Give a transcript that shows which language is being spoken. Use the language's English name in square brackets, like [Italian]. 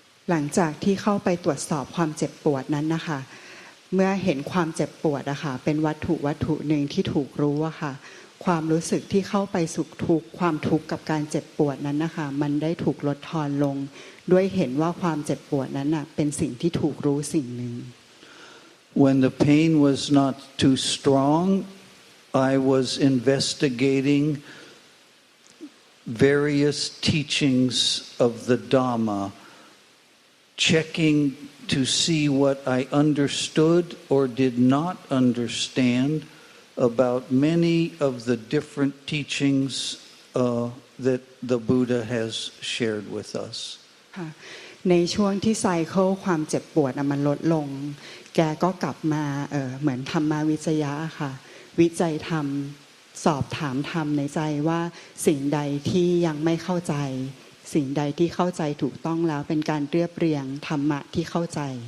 [Thai] หลังจากที่เข้าไปตรวจสอบความเจ็บปวดนั้นนะคะเมื่อเห็นความเจ็บปวดอะค่ะเป็นวัตถุหนึ่งที่ถูกรู้อะค่ะความรู้สึกที่เข้าไปสุขทุกข์ความทุกข์กับการเจ็บปวดนั้นนะคะมันได้ถูกลดทอนลงด้วยเห็นว่าความเจ็บปวดนั้นน่ะเป็นสิ่งที่ถูกรู้สิ่งหนึ่ง [English] When the pain was not too strong, I was investigating various teachings of the Dhamma, checking to see what I understood or did not understand about many of the different teachings that the Buddha has shared with us. [Thai] ในช่วงที่ไซเคิลความเจ็บปวดมันลดลงแกก็กลับมาเหมือนธรรมวิจยะค่ะวิจัยธรรมสอบถามธรรมในใจว่าสิ่งใดที่ยังไม่เข้าใจสิ่งใดที่เข้าใจถูกต้องแล้วเป็นการเรียบเรียงธรรมะที่เข้าใจ